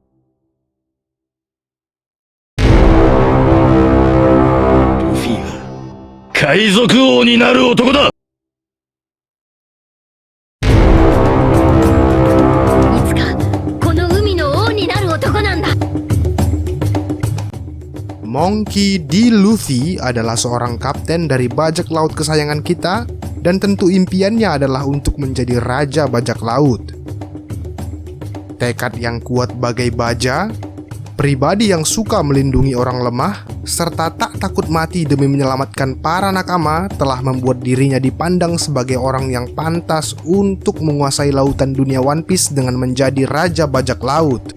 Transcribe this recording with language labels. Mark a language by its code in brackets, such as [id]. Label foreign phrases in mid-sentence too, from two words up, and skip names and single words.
[ja] ルフィは海賊王になる男だ。いつかこの海の王になる男なんだ。 [id] Monkey D. Luffy adalah seorang kapten dari bajak laut kesayangan kita, dan tentu impiannya adalah untuk menjadi raja bajak laut. Tekad yang kuat bagai baja, pribadi yang suka melindungi orang lemah, serta tak takut mati demi menyelamatkan para nakama telah membuat dirinya dipandang sebagai orang yang pantas untuk menguasai lautan dunia One Piece dengan menjadi raja bajak laut.